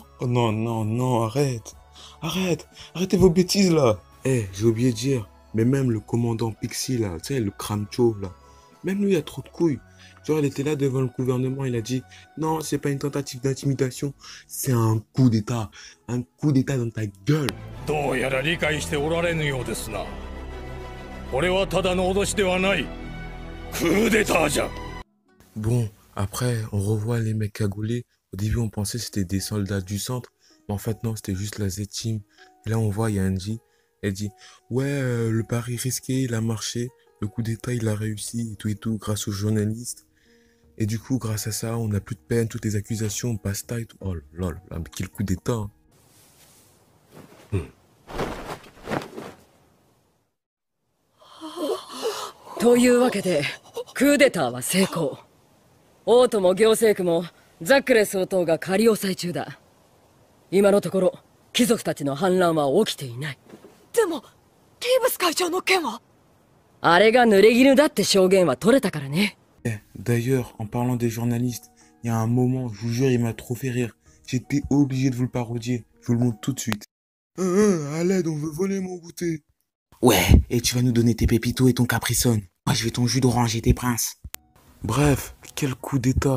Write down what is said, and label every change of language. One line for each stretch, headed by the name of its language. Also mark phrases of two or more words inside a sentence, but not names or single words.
French: Oh non, non, non, arrête. Arrêtez vos bêtises, là. J'ai oublié de dire, mais même le commandant Pixie, là, tu sais, le crâne chauve, là. Même lui, il a trop de couilles. Genre, il était là devant le gouvernement, il a dit, non, c'est pas une tentative d'intimidation, c'est un coup d'état. Un coup d'état dans ta gueule.
Japanese: どうやら理解しておられぬようですな。これはただの脅しではない。クーデターじゃ。
French: Bon, après, on revoit les mecs cagoulés. Au début, on pensait que c'était des soldats du centre. Mais en fait, non, c'était juste la Z-Team. Et là, on voit, il y a Angie. Elle dit, ouais, le pari risqué, il a marché. Le coup d'état, il a réussi et tout, grâce aux journalistes. Et du coup, grâce à ça, on n'a plus de peine, toutes les accusations, basta et tout. Oh là là, mais quel coup d'état. Hein.
Japanese: というわけでクーデターは成功。王都も行政区もザックレ総統が仮押さえ中だ。今のところ貴族たちの反乱は起きていない。でもリーブス会長の件は？あれが濡れ衣だって証言は取れたからね。
French: D'ailleurs, en parlant des journalistes, il y a un moment, je vous jure, il m'a trop fait rire. J'étais obligé de vous le parodier. Je vous le montre tout de suite. À l'aide, on veut voler mon goûter. Ouais, et tu vas nous donner tes pépitos et ton capricone. Moi, je vais ton jus d'orange et tes princes. Bref, quel coup d'état.